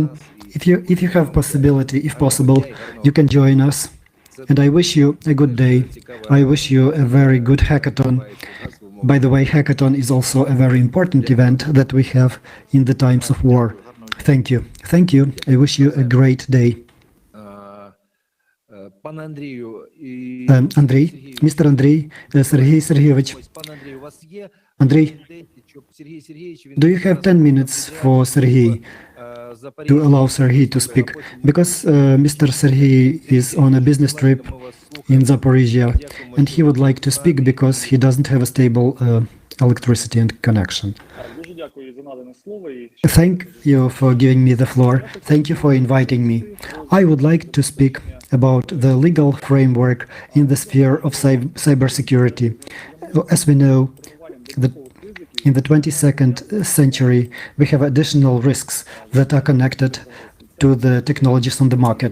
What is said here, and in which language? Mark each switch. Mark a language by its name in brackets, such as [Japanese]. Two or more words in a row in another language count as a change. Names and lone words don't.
[English] If you have possibility, if possible, you can join us. And I wish you a good day. I wish you a very good hackathon. By the way, hackathon is also a very important event that we have in the times of war. Thank you. Thank you. I wish you a great day. [Ukrainian] Пане Андрію, Андрій, містер Андрій, Сергій Сергійович. Пане Андрію, у вас є Андрій, 10, щоб Сергій Сергійович [English] do you have 10 minutes for Sergey, to allow Sergey to speak? Because Mr. Sergey is on a business trip in Zaporizhia, and he would like to speak because he doesn't have a stable electricity and connection. [Ukrainian] Дуже дякую за надане слово і [English] Thank you for giving me the floor. Thank you for inviting me. I would like to speak about the legal framework in the sphere of cybersecurity. As we know, that in the 22nd century, we have additional risks that are connected to the technologies on the market.